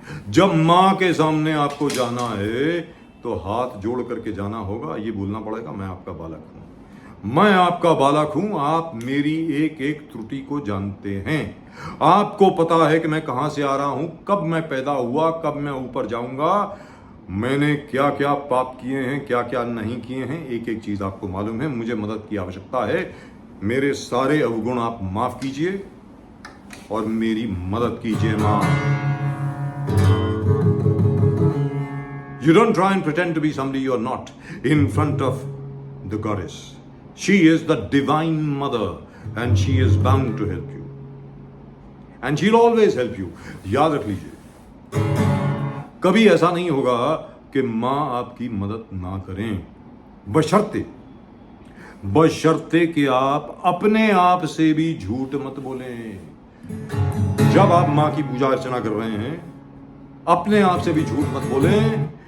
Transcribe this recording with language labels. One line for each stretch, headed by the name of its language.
Hindi: जब मां के सामने आपको जाना है तो हाथ जोड़ करके जाना होगा, ये बोलना पड़ेगा, मैं आपका बालक हूं, मैं आपका बालक हूं, आप मेरी एक एक त्रुटि को जानते हैं, आपको पता है कि मैं कहां से आ रहा हूं, कब मैं पैदा हुआ, कब मैं ऊपर जाऊंगा, मैंने क्या क्या पाप किए हैं, क्या क्या नहीं किए हैं, एक एक चीज आपको मालूम है। मुझे मदद की आवश्यकता है, मेरे सारे अवगुण आप माफ कीजिए और मेरी मदद कीजिए मां।
English: You don't try and pretend to be somebody you are not in front of the goddess. She is the divine mother and she is bound to help you. And she'll always help you.
Hindi: याद रख लीजिए, कभी ऐसा नहीं होगा कि मां आपकी मदद ना करें, बशर्ते कि आप अपने आप से भी झूठ मत बोलें। जब आप मां की पूजा अर्चना कर रहे हैं, अपने आप से भी झूठ मत बोलें